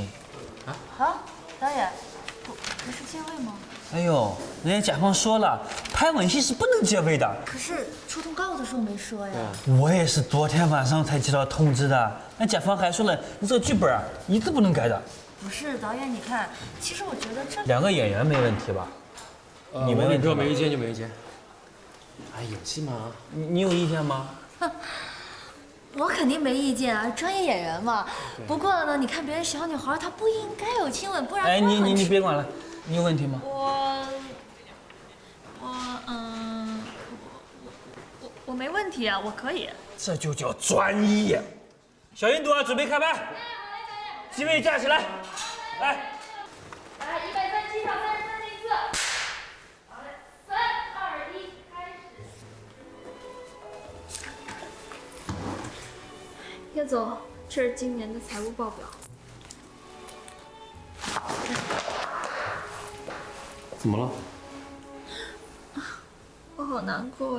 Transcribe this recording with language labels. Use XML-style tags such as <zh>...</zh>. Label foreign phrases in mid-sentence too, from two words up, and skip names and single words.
<zh>啊，導演，不是借位嗎？哎呦，人家甲方說了，拍吻戲是不能借位的。可是出通告的時候沒說呀。我也是昨天晚上才接到通知的，那甲方還說了，你這個劇本啊，一字不能改的。不是，導演，你看，其實我覺得這 2個演員沒問題吧？你沒問題，沒意見就沒意見。哎，演戲嘛。你有意見嗎？我肯定沒意見啊，專業演員嘛。不過呢，你看別人小女孩，她不應該有親吻，不然。哎，你別管了，你有問題嗎？我沒問題啊，我可以。這就叫專業。小印度啊，準備開拍。機位架起來，來。來，137場 3304。好嘞，3、2、1，開始。叶总，这是今年的财务报表。怎么了？我好难过呀！</zh>